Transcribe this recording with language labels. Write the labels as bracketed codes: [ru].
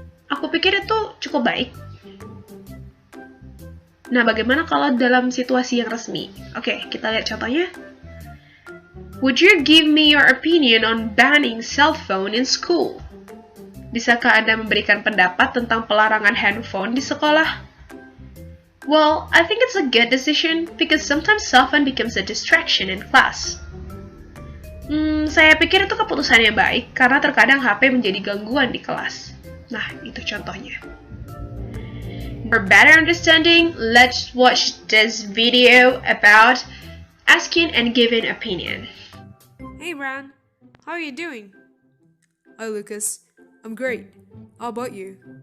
[id] Aku pikir itu cukup baik. Nah, bagaimana kalau dalam situasi yang resmi? Oke, kita lihat contohnya. [en] Would you give me your opinion on banning cell phone in school? [id] Bisakah Anda memberikan pendapat tentang pelarangan handphone di sekolah? [en] Well, I think it's a good decision because sometimes cell phone becomes a distraction in class. [id] Saya pikir itu keputusan yang baik karena terkadang HP menjadi gangguan di kelas. Nah, itu contohnya. [en] For better understanding, let's watch this video about asking and giving opinion. Hey, Ran. How are you doing? Hi, Lucas. I'm great. How about you?